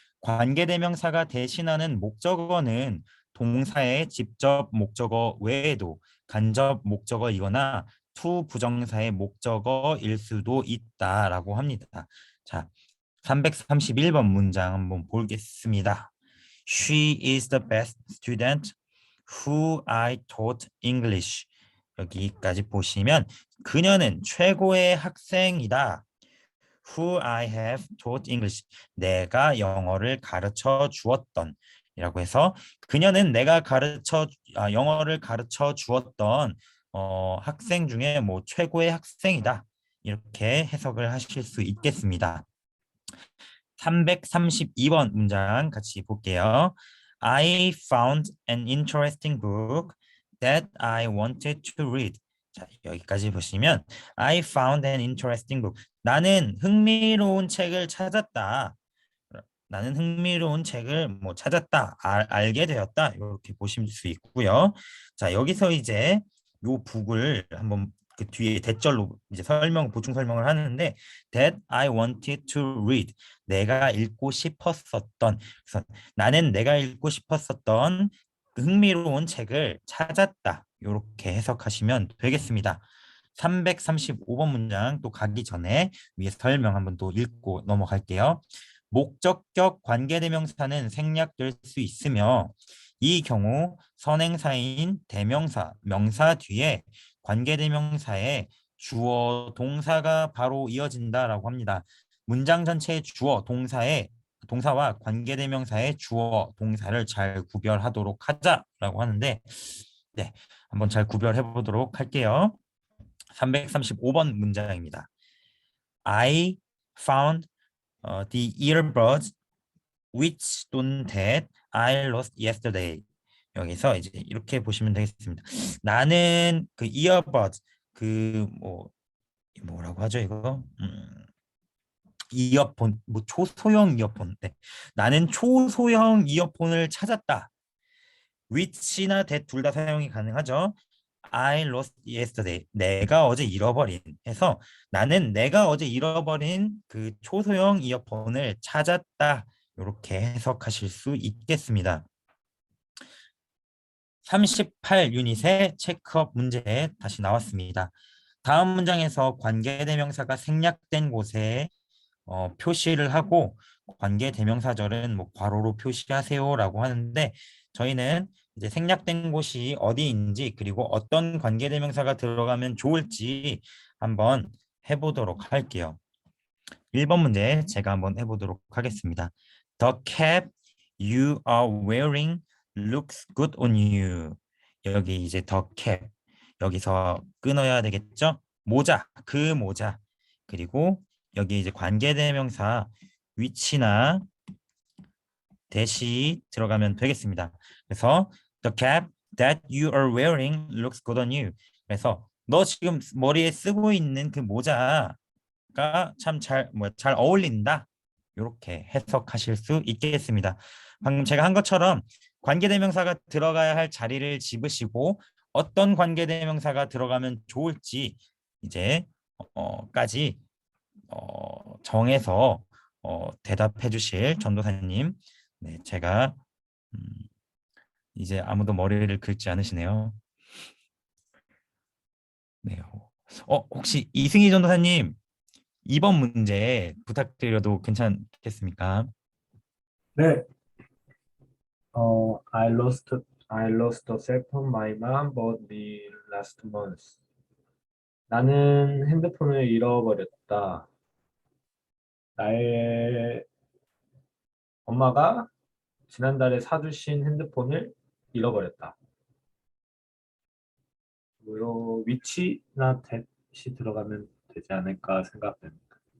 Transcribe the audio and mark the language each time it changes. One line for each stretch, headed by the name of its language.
Korean: 관계대명사가 대신하는 목적어는 동사의 직접 목적어 외에도 간접 목적어이거나 투 부정사의 목적어일 수도 있다라고 합니다. 자, 331번 문장 한번 보겠습니다.
English: She is the best student who I taught English.
Korean: 여기까지 보시면 그녀는 최고의 학생이다.
English: Who I have taught English.
Korean: 내가 영어를 가르쳐 주었던 이라고 해서 그녀는 영어를 가르쳐 주었던 학생 중에 뭐 최고의 학생이다. 이렇게 해석을 하실 수 있겠습니다. 332번 문장 같이 볼게요.
English: I found an interesting book that I wanted to read.
Korean: 자, 여기까지 보시면
English: I found an interesting book.
Korean: 나는 흥미로운 책을 찾았다. 나는 흥미로운 책을 뭐 찾았다, 알게 되었다 이렇게 보실 수 있고요. 자, 여기서 이제 요 북을 한번 그 뒤에 대절로 이제 보충 설명을 하는데
English: that I wanted to read
Korean: 내가 읽고 싶었었던 그래서 나는 내가 읽고 싶었었던 그 흥미로운 책을 찾았다 이렇게 해석하시면 되겠습니다. 335번 문장 또 가기 전에 위에 설명 한번 또 읽고 넘어갈게요. 목적격 관계대명사는 생략될 수 있으며 이 경우 선행사인 대명사, 명사 뒤에 관계대명사의 주어, 동사가 바로 이어진다라고 합니다. 문장 전체의 주어, 동사와 관계대명사의 주어, 동사를 잘 구별하도록 하자라고 하는데 네, 한번 잘 구별해 보도록 할게요. 335번 문장입니다.
English: I found the earbuds which 또는 that I lost yesterday.
Korean: 여기서 이제 이렇게 보시면 되겠습니다. 나는 그 earbuds 그 뭐라고 하죠 이거? 이어폰 뭐 초소형 이어폰. 네. 나는 초소형 이어폰을 찾았다. which나 that 둘 다 사용이 가능하죠.
English: I lost yesterday.
Korean: 내가 어제 잃어버린 해서 나는 내가 어제 잃어버린 그 초소형 이어폰을 찾았다. 이렇게 해석하실 수 있겠습니다. 38유닛의 체크업 문제 다시 나왔습니다. 다음 문장에서 관계대명사가 생략된 곳에 표시를 하고 관계대명사절은 뭐 괄호로 표시하세요라고 하는데 저희는 이제 생략된 곳이 어디인지 그리고 어떤 관계대명사가 들어가면 좋을지 한번 해보도록 할게요. 1번 문제 제가 한번 해보도록 하겠습니다.
English: The cap you are wearing looks good on you.
Korean: 여기 이제 the cap 여기서 끊어야 되겠죠? 모자, 그 모자. 그리고 여기 이제 관계대명사 which나 that이 들어가면 되겠습니다.
English: 그래서 the cap that you are wearing looks good on you.
Korean: 그래서 너 지금 머리에 쓰고 있는 그 모자가 참 잘 어울린다. 이렇게 해석하실 수 있겠습니다. 방금 제가 한 것처럼 관계대명사가 들어가야 할 자리를 집으시고 어떤 관계대명사가 들어가면 좋을지 이제 까지 정해서 대답해 주실 전도사님. 네, 제가 이제 아무도 머리를 긁지 않으시네요. 네. 혹시 이승희 전도사님 2번 문제 부탁드려도 괜찮겠습니까? 네.
English: I lost the cell phone my mom bought me last month.
Korean: 나는 핸드폰을 잃어버렸다. 나의 엄마가 지난달에 사주신 핸드폰을 잃어버렸다. 요 위치나 대시 들어가면 되지 않을까 생각됩니다.